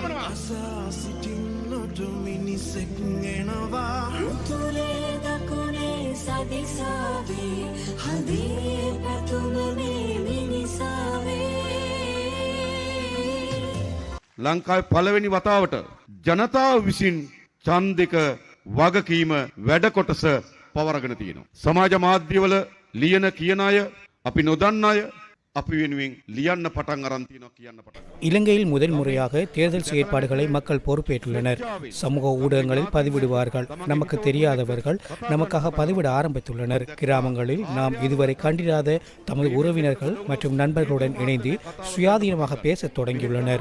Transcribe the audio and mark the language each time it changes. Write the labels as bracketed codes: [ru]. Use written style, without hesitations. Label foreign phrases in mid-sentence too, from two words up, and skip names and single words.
[si] ලංකාවේ පළවෙනි වතාවට ජනතාව විසින් ඡන්දික වගකීම වැඩ කොටස පවරගෙන තියෙනවා. සමාජ මාධ්‍යවල ලියන කියන අය අපි නොදන්න අය අපි වෙනුවෙන් ලියන්න පටන් අරන් තියෙනවා කියන්න පටන්. [ta] இலங்கையில் முதல் முறையாக தேர்தல் செயற்பாடுகளை மக்கள் பொறுப்பேற்றுள்ளனர். சமூக ஊடகங்களில் பதிவிடுவார்கள். நமக்கு தெரியாதவர்கள் நமக்காக பதிவிட ஆரம்பித்துள்ளனர். கிராமங்களில் நாம் இதுவரை கண்டிராத தமது உறவினர்கள் மற்றும் நண்பர்களுடன் இணைந்து சுயாதீனமாக பேசத் தொடங்கியுள்ளனர்.